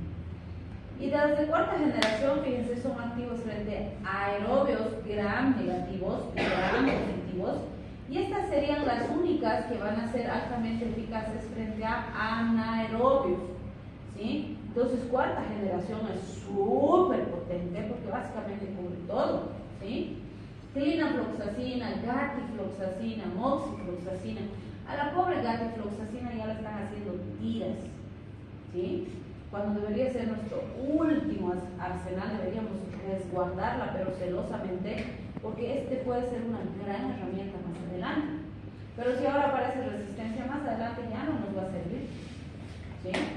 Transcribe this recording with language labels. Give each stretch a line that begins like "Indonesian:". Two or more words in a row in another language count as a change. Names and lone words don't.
Spanish: Y de las de cuarta generación, fíjense, son activos frente a aerobios gram negativos y gram positivos. Y estas serían las únicas que van a ser altamente eficaces frente a anaerobios. ¿Sí? Entonces, cuarta generación es súper potente porque básicamente cubre todo. ¿Sí? Clinafloxacina, gatifloxacina, moxifloxacina. A la pobre gatifloxacina ya la están haciendo tiras, ¿sí? Cuando debería ser nuestro último arsenal, deberíamos resguardarla, pero celosamente, porque este puede ser una gran herramienta más adelante. Pero si ahora aparece resistencia más adelante, ya no nos va a servir, ¿sí?